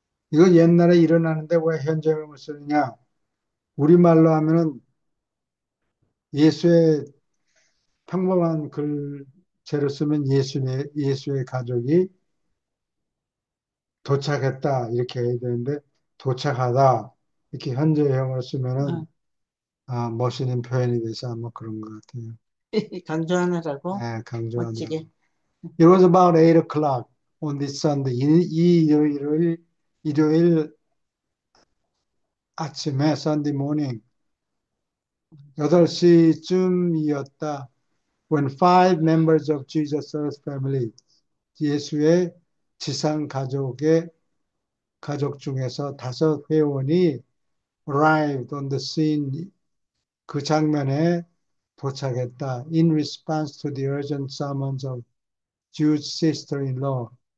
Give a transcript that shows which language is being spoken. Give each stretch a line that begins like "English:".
Korean: 이거 옛날에 일어나는데 왜 현재형을 쓰느냐? 우리말로 하면은 예수의 평범한 글재로 쓰면 예수의 가족이 도착했다 이렇게 해야 되는데 도착하다 이렇게 현재형을 쓰면은 어. 멋있는 표현이 돼서 아마 그런 것 같아요. 강조하느라고 네, 강조하느라고. 멋지게.
English: It was about 8 o'clock on this Sunday.
Korean: 이 일요일 아침에
English: Sunday morning
Korean: 8시쯤이었다.
English: When five members of Jesus' family
Korean: 예수의 지상 가족 중에서 다섯 회원이
English: arrived on the scene
Korean: 그 장면에 도착했다.
English: In response to the urgent summons of Jude's sister-in-law.